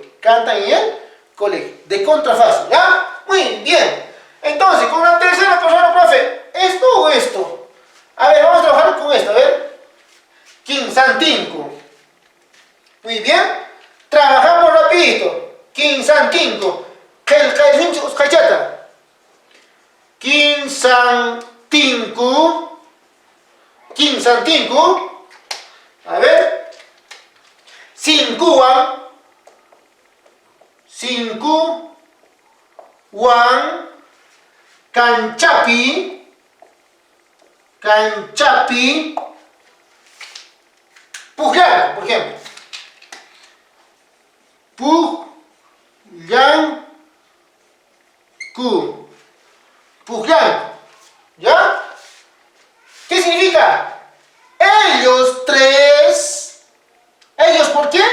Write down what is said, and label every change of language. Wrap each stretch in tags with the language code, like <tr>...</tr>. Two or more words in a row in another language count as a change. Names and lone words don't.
<es>Cantan en el colegio. De contrafácil, ¿ya? Muy bien. Entonces, con la tercera persona, profe, ¿esto o esto? A ver, vamos a trabajar con esto, a ver. Kinsantinko. Muy bien. Trabajamos rapidito. Kinsantinko. Kinsantinko. A ver. Cincuan. Kanchapi. Pujan, por ejemplo. Pujan. ¿Ya? ¿Qué significa? Ellos 3. ¿Ellos por qué?</es>